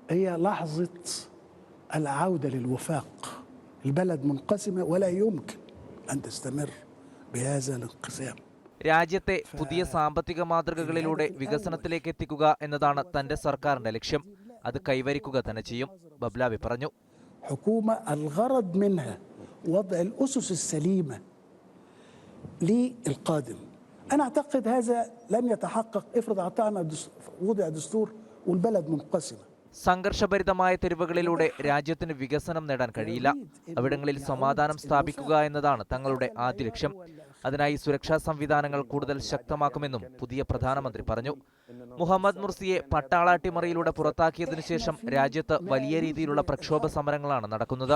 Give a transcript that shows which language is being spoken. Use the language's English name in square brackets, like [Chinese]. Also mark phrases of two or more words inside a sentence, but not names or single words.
[Malayalam] രാജ്യത്തെ പുതിയ സാമ്പത്തിക മാതൃകകളിലൂടെ വികസനത്തിലേക്ക് എത്തിക്കുക എന്നതാണ് തന്റെ സർക്കാരിന്റെ ലക്ഷ്യം. അത് കൈവരിക്കുക തന്നെ ചെയ്യും, ബബ്ലാവി പറഞ്ഞു. [Arabic] حكومة الغرض منها وضع الأسس السليمة للقادم. أنا أعتقد هذا لم يتحقق افرض أعطانا وضع دستور والبلد منقسمة. [Malayalam] സംഘർഷഭരിതമായ തെരുവുകളിലൂടെ രാജ്യത്തിന് വികസനം നേടാൻ കഴിയില്ല. അവിടങ്ങളിൽ സമാധാനം സ്ഥാപിക്കുക എന്നതാണ് തങ്ങളുടെ ആദ്യ ലക്ഷ്യം. അതിനായി സുരക്ഷാ സംവിധാനങ്ങൾ കൂടുതൽ ശക്തമാക്കുമെന്നും പുതിയ പ്രധാനമന്ത്രി പറഞ്ഞു. മുഹമ്മദ് മുർസിയെ പട്ടാളാട്ടിമറിയിലൂടെ പുറത്താക്കിയതിനു ശേഷം രാജ്യത്ത് വലിയ രീതിയിലുള്ള പ്രക്ഷോഭ സമരങ്ങളാണ് നടക്കുന്നത്.